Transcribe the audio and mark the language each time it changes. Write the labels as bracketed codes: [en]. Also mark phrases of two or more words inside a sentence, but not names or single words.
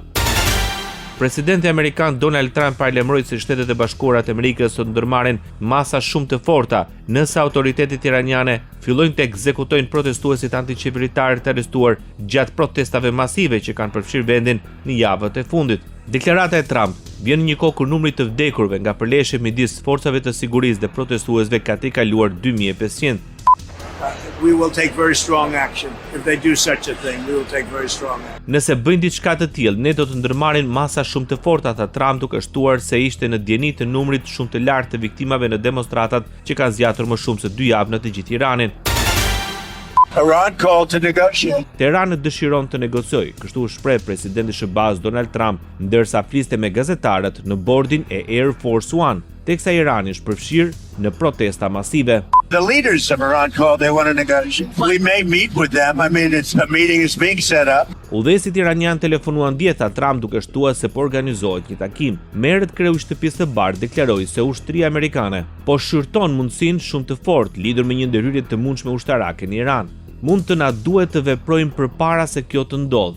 [sq] Presidenti amerikan Donald Trump paralajmëroi se Shtetet e Bashkuara të Amerikës do të ndërmarrin masa shumë të forta nëse autoritetet iraniane fillojnë të ekzekutojnë protestuesit antiqeveritar të arrestuar gjatë protestave masive që kanë përfshirë vendin në javët e fundit. Deklarata e Trump vjen në një kohë kur numri të vdekurve nga përleshje midis forcave të sigurisë dhe protestuesve ka tejkaluar 2500. [en] We will take very strong action. If they do such a thing, we will take very strong action. [sq] Nëse bëjnë diçka të tillë, ne do të ndërmarrin masa shumë të forta, tha Trump, duke shtuar se ishte në dieni të numrit shumë të lartë të viktimave në demonstratat që kanë zgjatur më shumë se 2 javë në të gjithë Iranin. [en] Iran called to negotiate. [sq] Teherani dëshiron të negociojë, kështu u shpreh presidenti SBA Donald Trump, ndërsa fliste me gazetarët në bordin e Air Force One, teksa Irani është përfshirë në protesta masive. [en] The leaders of Iran called, they want to negotiate. We may meet with them. I mean, a meeting is being set up. [sq] Udhëheqësit iranian telefonuan djeta Trump duke shtuar se po organizohet një takim. Merret kreu i shtëpisë së bardhë deklaroi se ushtria amerikane po shqyrton mundësinë shumë të fortë lidhur me një ndërhyrje të mundshme ushtarake në Iran. Mund të na duhet të veprojmë përpara se kjo të ndodhë.